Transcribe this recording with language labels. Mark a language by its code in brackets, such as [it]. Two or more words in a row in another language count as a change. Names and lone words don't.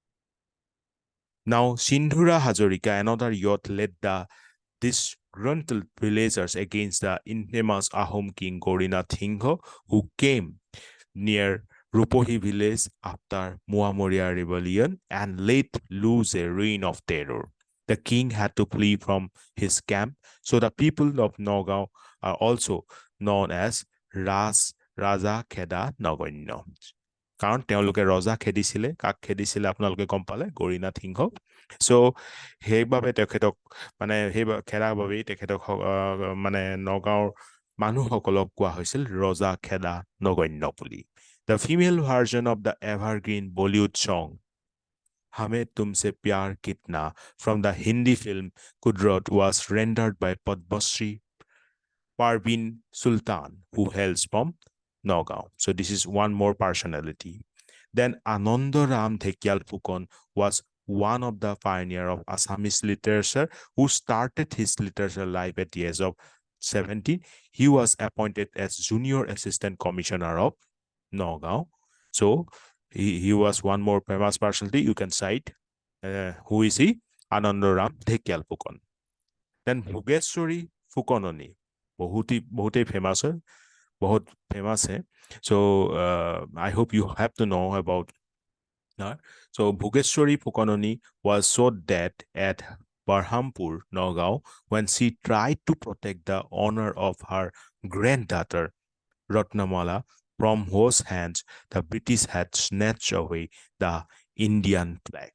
[en] Now, Sindhura Hazarika, another youth, led the disgruntled villagers against the infamous Ahom king Gorinath Singha, who came near Rupohi village after Muamoria rebellion and let loose a reign of terror. The king had to flee from his camp, so the people of Nagaon are also known as Raja Kheda Nagonya. [as] কাৰণ তেওঁলোকে ৰজা খেদিছিলে, কাক খেদিছিলে আপোনালোকে গম পালে, গৰিনাথ সিংহক। চ' সেইবাবে তেখেতক মানে সেই খেদাৰ বাবেই তেখেতক মানে নগাঁৱৰ মানুহসকলক কোৱা হৈছিল ৰজা খেদা নগন্য বুলি। [en] The female version of the evergreen Bollywood song Hame Tumse Pyar Kitna from the Hindi film Kudrat was rendered by Padmasri Parveen Sultan, who hails from Nagaon. So this is one more personality. Then Anandaram Dhekyal Phukon was one of the pioneer of Assamese literature who started his literature life at the age of 17. He was appointed as junior assistant commissioner of Nagaon. So he was one more famous personality. You can cite who is he? Anandaram Dhekyal Phukon. Then Bhugeshwari Phukononi. [hi] बहुते फेमस है, बहुत फेमस है. [en] So I hope you have to know about her. So Bhugeshwari Phukononi was shot dead at Barhampur, Nagaon, when she tried to protect the honor of her granddaughter Ratnamala, from whose hands the British had snatched away the Indian flag.